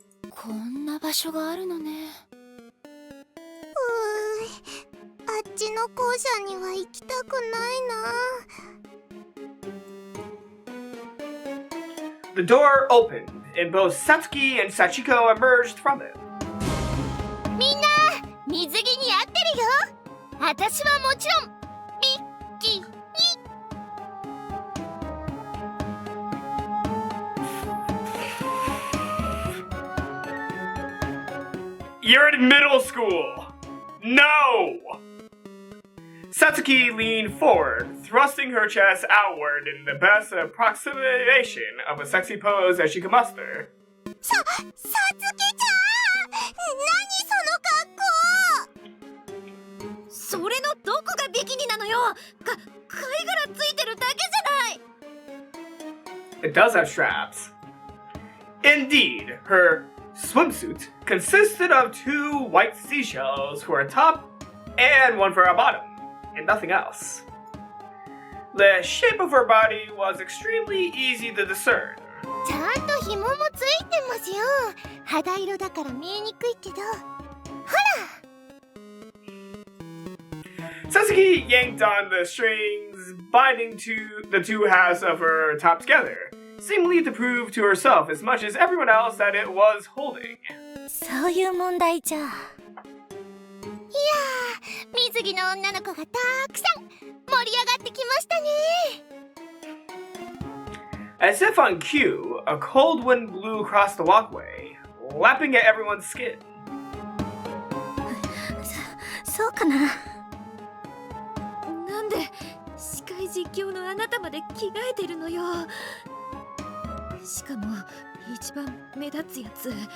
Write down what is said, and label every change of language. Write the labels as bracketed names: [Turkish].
[Japanese] こんな場所があるのね。あっちの校舎には行きたくないな。 [English] The door opened, and both Satsuki and Sachiko emerged from it. [Japanese] みんな水着に合ってるよ。私はもちろんビッキニ。 [English] You're in middle school. No! Satsuki leaned forward, thrusting her chest outward in the best approximation of a sexy pose as she could muster. [Japanese] さつきちゃん、何その格好。それのどこがビキニなのよ。貝殻ついてるだけじゃない。 [English] It does have straps. Indeed, her swimsuit consisted of 2 white seashells for a top and 1 for a bottom, and nothing else. The shape of her body was extremely easy to discern. [Japanese] ちゃんと紐もついてますよ。肌色だから見えにくいけど。 Sachiko yanked on the strings, binding the 2 halves of her top together, seemingly to prove to herself as much as everyone else that it was holding. そういう問題じゃ。いやー、水着の女の子がたくさん盛り上がってきましたね。 [English] As if on cue, a cold wind blew across the walkway, lapping at everyone's skin. [Japanese] そうかな。なんで司会実況のあなたまで着替えてるのよ。しかも一番目立つやつ。